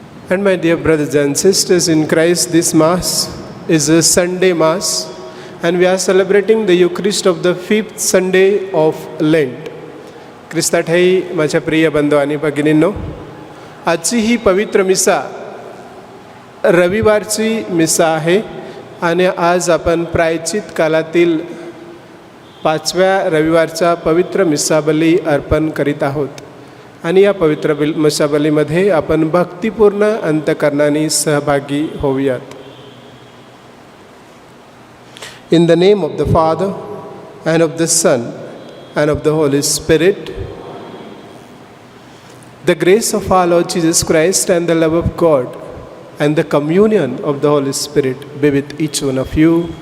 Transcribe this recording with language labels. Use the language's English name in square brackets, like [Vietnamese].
[English] And my dear brothers and sisters in Christ, this Mass is a Sunday Mass, and we are celebrating the Eucharist of the 5th Sunday of Lent. [Marathi] ख्रिस्ताठाई माझ्या प्रिय बंधू आणि भगिनींनो, आजची ही पवित्र मिसा रविवारची मिसा आहे आणि आज आपण प्रायश्चित कालातील 5व्या रविवारचा पवित्र मिसाबली अर्पण करीत आहोत. आणि या पवित्र मिसाबलीमध्ये आपण भक्तिपूर्ण अंतःकरणाने सहभागी होऊयात. [English] In the name of the Father and of the Son and of the Holy Spirit. The grace of our Lord Jesus Christ and the love of God and the communion of the Holy Spirit be with each one of you.